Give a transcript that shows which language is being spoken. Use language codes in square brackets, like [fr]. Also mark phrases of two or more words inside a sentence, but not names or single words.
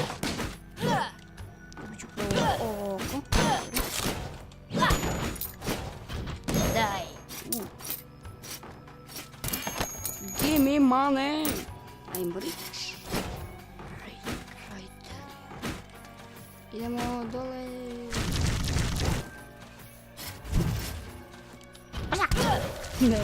[hr] Dobit ću prvo oko. Daj. [en] Give me money. I'm rich. Right. [hr] Idemo dole. Ne.